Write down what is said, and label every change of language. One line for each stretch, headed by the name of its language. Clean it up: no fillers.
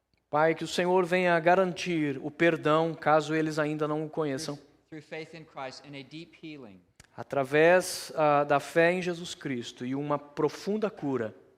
Portuguese: Pai, que o Senhor venha garantir o perdão, caso eles ainda não o conheçam,
English: through faith in Christ, and a deep healing
Portuguese: através da fé em Jesus Cristo e uma profunda cura